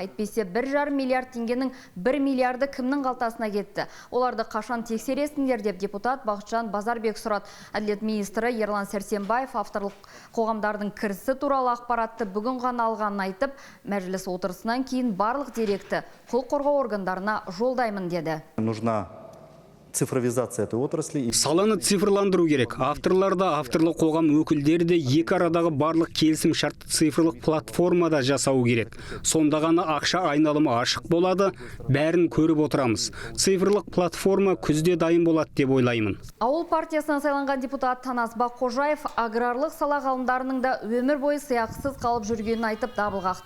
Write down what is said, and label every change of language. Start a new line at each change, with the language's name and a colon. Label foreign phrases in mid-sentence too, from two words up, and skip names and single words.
Kazakh: Әйтпесе 1,5 миллиард теңгенің 1 миллиарды кімнің қалтасына кетті? Оларды қашан тексересіңдер деп депутат Бақытжан Базарбек сұрады. Әділет министрі Ерлан Сәрсенбаев авторлық қоғамдардың кірісі туралы ақпаратты бүгін ғана алғанын айтып, мәжіліс отырысынан кейін барлық деректі құқық қорғау органдарына жолдаймын деді.
Russian: Нужна цифровизация этой отрасли.
Kazakh: Саланы цифрландыру керек. Авторлар да, авторлық қоғам өкілдері де екі арадағы барлық келісім шартты цифрлық платформада жасау керек. Сонда ғана ақша айналымы ашық болады, бәрін көріп отырамыз. Цифрлық платформа күзде дайын болады деп ойлаймын. Ауыл партиясынан сайланған депутат Танас Баққожаев аграрлық сала ғалымдарының да өмір бойы сыйақысыз қалып жүргенін айтып дабыл қақты.